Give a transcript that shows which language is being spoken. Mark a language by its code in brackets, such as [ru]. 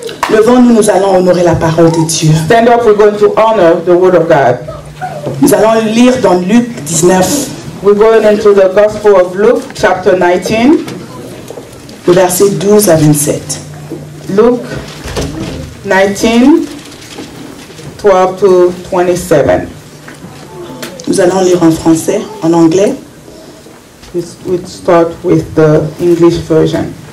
[fr] Levons-nous, nous allons honorer la parole de Dieu. [en] Stand up, we're going to honor the word of God. [fr] Nous allons lire dans Luc 19. [en] We're going into the Gospel of Luke, chapter 19. [fr] Le verset 12 à 27. [en] Luke 19, 12 to 27. [fr] Nous allons lire en français, en anglais. [en] We'll start with the English version.